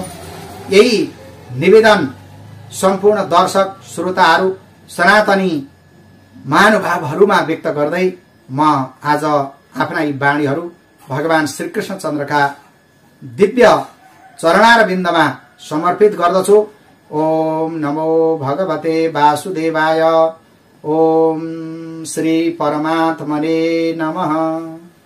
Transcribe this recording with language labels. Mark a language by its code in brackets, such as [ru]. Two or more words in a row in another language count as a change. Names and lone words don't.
[ne] यही निवेदन सम्पूर्ण दर्शक श्रोताहरू, सनातनी महानुभावहरूमा व्यक्त गर्दै म आज आफ्ना यी वाणीहरू भगवान श्रीकृष्ण चन्द्रका दिव्य चरणारविन्दमा समर्पित गर्दछु। [sa] ओम नमो भगवते वासुदेवाय। ओम श्री परमात्मने नमः।